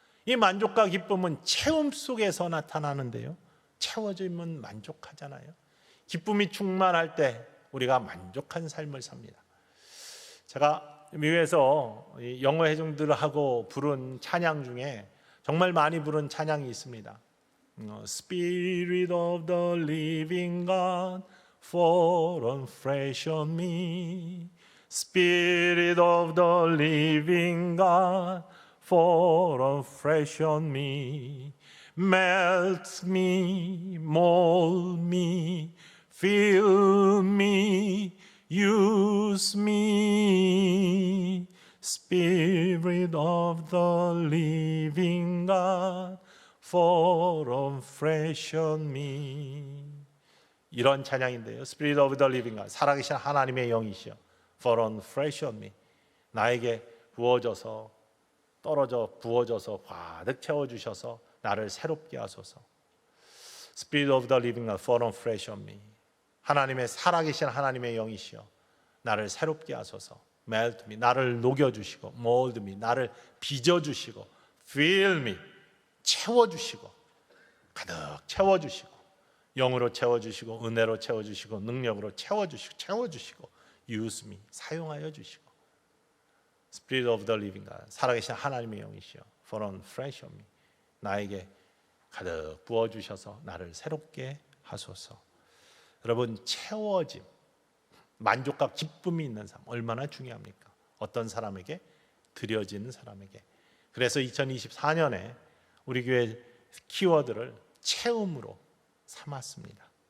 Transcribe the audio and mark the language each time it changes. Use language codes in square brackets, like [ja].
[ko] 이 만족과 기쁨은 체험 속에서 나타나는데요, 채워지면 만족하잖아요. 기쁨이 충만할 때 우리가 만족한 삶을 삽니다. 제가 미국에서 영어 회중들하고 부른 찬양 중에 정말 많이 부른 찬양이 있습니다. [en] Spirit of the living God, fall on fresh on me. Spirit of the living God, fall on fresh on me. Melt me, mold me, fill me, use me. Spirit of the living God, fall on fresh on me. [ko] 이런 찬양인데요. [en] Spirit of the living God, [ko] 살아계신 하나님의 영이시여, [en] fall on fresh on me. [ko] 나에게 부어져서 부어져서 가득 채워주셔서 나를 새롭게 하소서. [en] Spirit of the living God, fall on fresh on me. [ko] 하나님의 살아계신 하나님의 영이시여, 나를 새롭게 하소서. [en] Melt me, [ko] 나를 녹여주시고, [en] mold me, [ko] 나를 빚어주시고, [en] fill me, [ko] 채워주시고, 가득 채워주시고, 영으로 채워주시고, 은혜로 채워주시고, 능력으로 채워주시고, [en] use me, [ko] 사용하여 주시고. [en] Spirit of the living God, [ko] 살아계신 하나님의 영이시여, [en] fall on fresh on me. [ko] 나에게 가득 부어주셔서 나를 새롭게 하소서. 여러분, 채워짐, 만족과 기쁨이 있는 삶 얼마나 중요합니까? 어떤 사람에게? 드려지는 사람에게. 그래서 2024년에 우리 교회 키워드를 채움으로 삼았습니다.